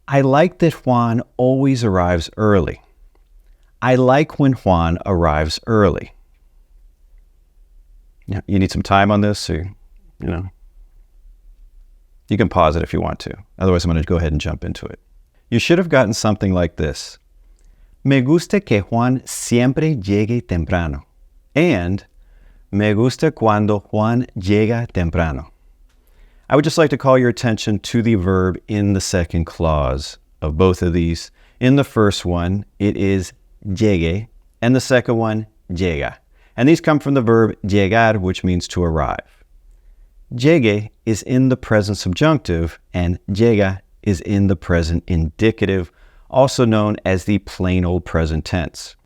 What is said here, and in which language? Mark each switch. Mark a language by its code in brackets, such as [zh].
[en] I like that Juan always arrives early. I like when Juan arrives early. Yeah, you need some time on this, or, you can pause it if you want to. Otherwise, I'm going to go ahead and jump into it. You should have gotten something like this. [es] Me gusta que Juan siempre llegue temprano. And me gusta cuando Juan llega temprano. [en] I would just like to call your attention to the verb in the second clause of both of these. In the first one, it is llegue, and the second one, llega. And these come from the verb llegar, which means to arrive. Llegue is in the present subjunctive, and llega is in the present indicative, also known as the plain old present tense.